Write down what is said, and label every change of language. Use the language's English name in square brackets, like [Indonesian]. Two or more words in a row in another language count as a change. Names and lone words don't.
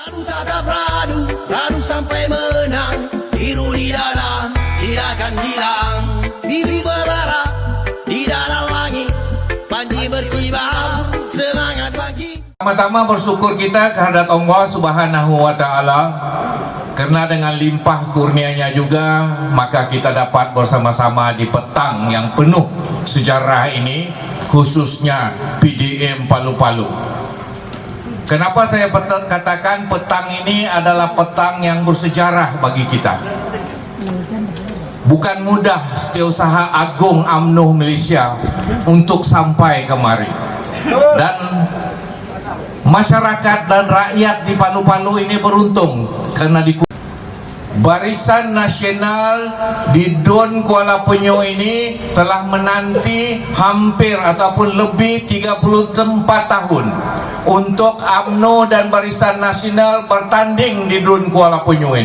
[Malay] Tatap radu, radu sampai menang. Biru di dada, tidak akan hilang. Bibi berdarah di dada langit. Panji berkibar, semangat pagi. Pertama bersyukur kita kehadirat Allah [Arabic] سبحانه وتعالى, [Malay] karena dengan limpah kurnianya juga maka kita dapat bersama-sama di petang yang penuh sejarah ini, khususnya PDM Palu-Palu. Kenapa saya katakan petang ini adalah petang yang bersejarah bagi kita? Bukan mudah Setiausaha Agung UMNO Malaysia untuk sampai kemari, dan masyarakat dan rakyat di Palu-Palu ini beruntung karena di Barisan Nasional di Dun Kuala Penyu ini telah menanti hampir ataupun lebih 34 tahun untuk UMNO dan Barisan Nasional bertanding di Dun Kuala Penyu ini.